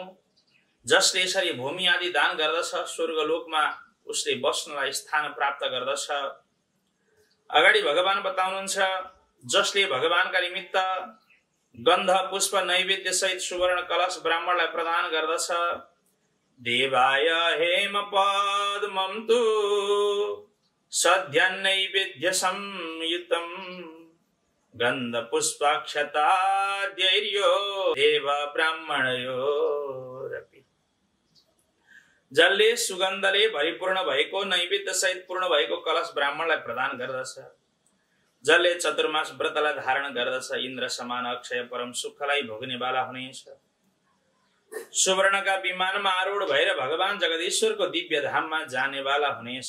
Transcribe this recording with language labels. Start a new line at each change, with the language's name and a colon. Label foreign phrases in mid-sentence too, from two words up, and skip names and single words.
Nepali: जसले यसरी भूमि आदि दान गर्दछ स्वर्गलोकमा उसले बस्नलाई स्थान प्राप्त गर्दछ। अगाडि भगवान बताउनुहुन्छ, जसले भगवानका निमित्त गन्ध पुष्प नैवेद्य सहित सुवर्ण कलश ब्राह्मणलाई प्रदान गर्दछ।
Sanskrit: देवाय हेम पद्मं तु सद्य नैवेद्य संयुतम गन्ध पुष्पाक्षताद्यैर्यो देव ब्राह्मणयोरपि।
Nepali: जलले सुगन्धले भरिपूर्ण भएको नैवेद्य सहित पूर्ण भएको कलश ब्राह्मणलाई प्रदान गर्दछ। जसले चतुर्मास व्रतलाई धारण गर्दछ इन्द्र समान अक्षय परम सुखलाई भोग्नेवाला हुनेछ। सुवर्णका विमानमा आरूढ भएर भगवान जगदीश्वरको दिव्य धाममा जानेवाला हुनेछ।